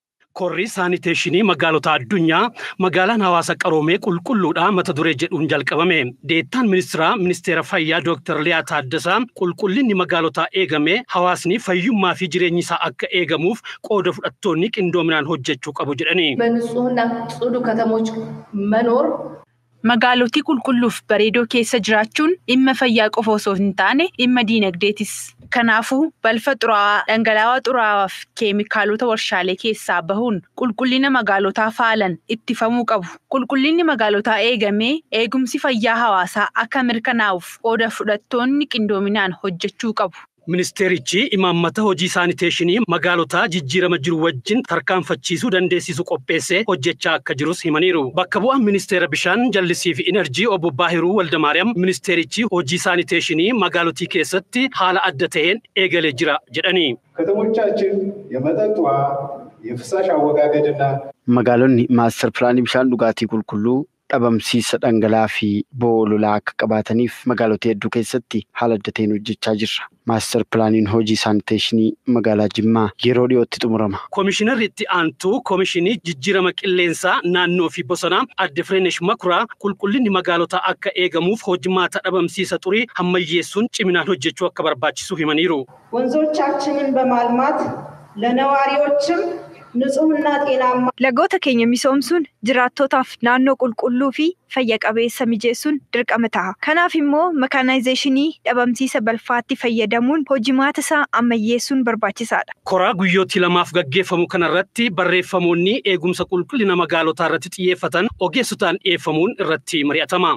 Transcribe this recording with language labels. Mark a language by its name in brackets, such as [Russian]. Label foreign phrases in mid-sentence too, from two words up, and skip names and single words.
[Oromo] Korri saaniteeshinii magaalota addunyaa magaalaan Hawaasa qaroomee qulqulluudha mata duree jedhuun jalqabame. Deettaan ministeera fayyaa Dr. Liyaa Taaddasaa qulqullinni magaalota eegame hawaasni fayyummaa fi jireenyi isaa akka eegamuuf qooda fudhattoonni qindoominaan hojjechuu qabu jedhani. [Amharic] በንጹህና ጽዱ ከተሞች መኖር [Oromo] Magaaloti qulqulluuf bareedoo keessa jiraachuun dhimma fayyaa qofa osoo hin taane dhimma diinagdeetis. Kanaafuu balfa xuraawaa dhangala'aa xuraawaa fi keemikaalota warshaalee keessaa bahuun qulqullina magaalotaa faalan ittifamuu qabu. Qulqullinni magaalotaa eegamee eegumsi fayyaa hawaasaa akka mirkanaa'uuf qooda fudhattoonni qindoominaan hojjechuu qabu. Ministeerichi imaammata hojii saaniteeshinii magaalota jijjiirama jiru wajjin tarkaanfachiisuu dandeessisu qopheessee hojjechaa akka jirus himaniiru. Bakka bu'aan ministeera bishaan jallisii fi enerjii obbo Baahiruu Waldamaariyaam ministeerichi hojii saaniteeshinii magaalotii keessatti haala adda ta'een eegalee jira jedhani. [Amharic] ከተሞቻችን የመጠጥ ውሃ የፍሳሽ አወጋገድና [Oromo] magaalonni maaster pilaanii bishaan dhugaatii qulqulluu dhabamsiisa dhangala'aa fi boololaa akka qabaataniif magaalota hedduu keessatti haala adda ta'een hojjechaa jirra. Maaster pilaaniin hojii saaniteeshinii magaalaa Jimmaa yeroo dhiyootti xumurama. Komishinarri itti aantuu komishinii jijjiirama qilleensaa naannoo fi bosonaa Adde Fireenesh Makuraa qulqullinni magaalota akka eegamuuf hojimaata dhabamsiisa xurii hammayyeessuun ciminaan hojjechuu akka barbaachisu himaniiru. [Amharic] ወንዞቻችንን በማልማት ለነዋሪዎችም ንጹህና ጤናማ [Oromo] lagoota keenya misoomsuun jiraattotaaf naannoo qulqulluu fi fayya qabeessa mijeessuun dirqama ta'a. Kanaaf immoo mekaanaayizeeshinii dhabamsiisa balfaatti fayyadamuun hojimaata isaa ammayyeessuun barbaachisaadha. Koraa guyyootii lamaaf gaggeeffamu kanarratti barreeffamoonni eegumsa qulqullina magaalotaa irratti xiyyeeffatan ogeessotaan dhiyeeffamuun irratti mari'atama.